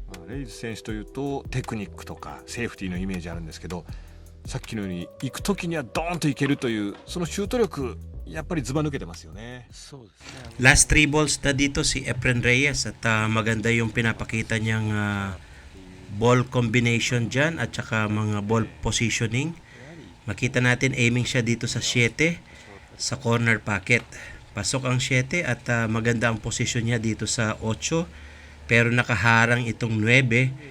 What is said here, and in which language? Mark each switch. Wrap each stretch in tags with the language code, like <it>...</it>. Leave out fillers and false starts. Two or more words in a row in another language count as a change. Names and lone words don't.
<ja>レイズ選手というとテクニックとかセーフティーのイメージあるんですけど、さっきのように行く時にはドーンと行けるというそのシュート力、やっぱりずば抜けてますよね。そうですね。</ja> <en>Last 3 balls</en> <tl>na dito si Efren Reyes at maganda yung pinapakita niyang</tl> <en>ball combination</en> <tl>dyan at saka mga</tl> <en>ball positioning.</en> <tl>Makita natin aiming siya dito sa 7 sa</tl> <en>corner pocket.</en> <tl>Pasok ang 7 at maganda ang position niya dito sa 8 pero nakaharang itong 9.</tl>